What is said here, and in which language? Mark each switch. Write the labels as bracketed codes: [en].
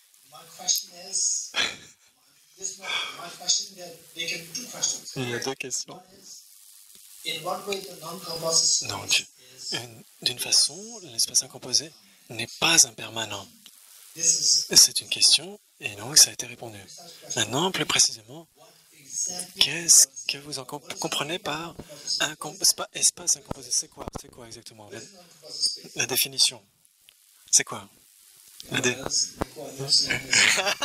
[en] My question is, my question that they can two questions. [fr] Il y a deux questions. [en] One is, in what way the non-composite [fr] Donc, [en] space is [fr] d'une façon, l'espace incomposé n'est pas impermanent. [en] this is [fr] C'est une question, et donc ça a été répondu. Maintenant, plus précisément, [en] what exactly [fr] qu'est-ce que vous en comprenez par espace incomposé? C'est quoi exactement [en] is non-composite space? [fr] la définition? C'est quoi? [en] Because before you've seen this.